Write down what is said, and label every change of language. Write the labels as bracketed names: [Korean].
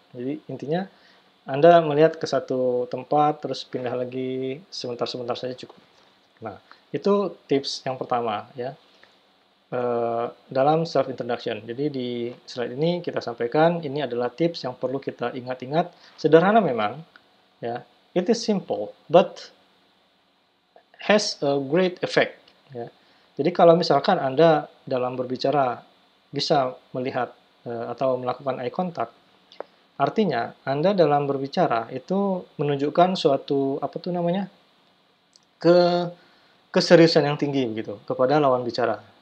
[Indonesian] Jadi intinya Anda melihat ke satu tempat terus pindah lagi sebentar-sebentar saja cukup. Nah, itu tips yang pertama ya. dalam self introduction. Jadi di slide ini kita sampaikan ini adalah tips yang perlu kita ingat-ingat. Sederhana memang, ya. [English] It is simple, but has a great effect. [Indonesian] Ya. Jadi kalau misalkan Anda dalam berbicara bisa melihat atau melakukan eye contact, artinya Anda dalam berbicara itu menunjukkan suatu apa tuh namanya ke keseriusan yang tinggi begitu kepada lawan bicara.